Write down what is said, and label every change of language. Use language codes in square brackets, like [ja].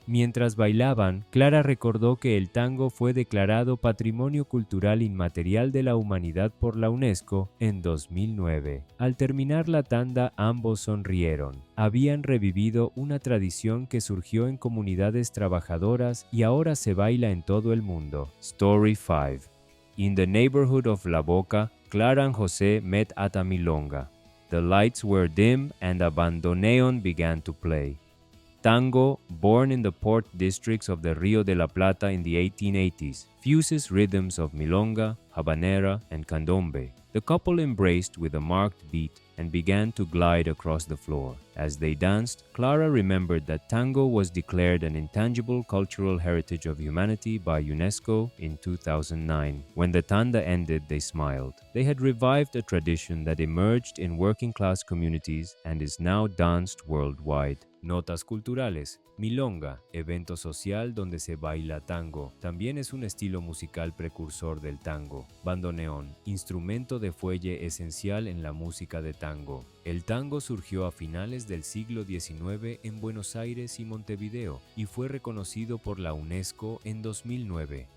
[es] Mientras bailaban, Clara recordó que el tango fue declarado Patrimonio Cultural Inmaterial de la Humanidad por la UNESCO en 2009. Al terminar la tanda, ambos sonrieron. Habían revivido una tradición que surgió en comunidades trabajadoras y ahora se baila en todo el mundo. [en] Story 5. In the neighborhood of La Boca, Clara and José met at a milonga. The lights were dim and a bandoneon began to play. Tango, born in the port districts of the Rio de la Plata in the 1880s, fuses rhythms of milonga, habanera, and candombe. The couple embraced with a marked beat and began to glide across the floor. As they danced, Clara remembered that tango was declared an intangible cultural heritage of humanity by UNESCO in 2009. When the tanda ended, they smiled. They had revived a tradition that emerged in working-class communities and is now danced worldwide. [es] Notas culturales. Milonga, evento social donde se baila tango. También es un estilo musical precursor del tango. Bandoneón, instrumento de fuelle esencial en la música de tango. El tango surgió a finales del siglo XIX en Buenos Aires y Montevideo y fue reconocido por la UNESCO en 2009.